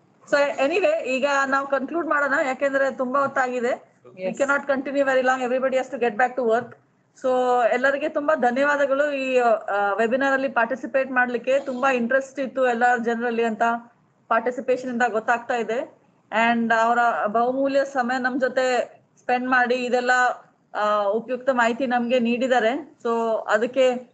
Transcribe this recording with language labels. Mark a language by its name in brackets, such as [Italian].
[English] So anyway, [Kannada] ಈಗ ನಾವು conclude ಮಾಡೋಣ, ಯಾಕೆಂದ್ರೆ ತುಂಬಾ ಹೊತ್ತಾಗಿದೆ. [English] We cannot continue very long. Everybody has to get back to work. [Kannada] So ಎಲ್ಲರಿಗೆ ತುಂಬಾ ಧನ್ಯವಾದಗಳು. ಈ ವೆಬಿನಾರ್ ಅಲ್ಲಿ ಪಾರ್ಟಿಸಿಪೇಟ್ ಮಾಡ್ಲಿಕ್ಕೆ ತುಂಬಾ ಇಂಟ್ರೆಸ್ಟ್ ಇತ್ತು ಎಲ್ಲ ಜನರಲ್ಲಿ ಅಂತ ಪಾರ್ಟಿಸಿಪೇಷನ್ ಇಂದ ಗೊತ್ತಾಗ್ತಾ ಇದೆ. ಅಂಡ್ ಅವರ ಬಹುಮೂಲ್ಯ ಸಮಯ ನಮ್ ಜೊತೆ ಸ್ಪೆಂಡ್ ಮಾಡಿ ಇದೆಲ್ಲ ಉಪಯುಕ್ತ ಮಾಹಿತಿ ನಮ್ಗೆ ನೀಡಿದ್ದಾರೆ. ಸೊ ಅದಕ್ಕೆ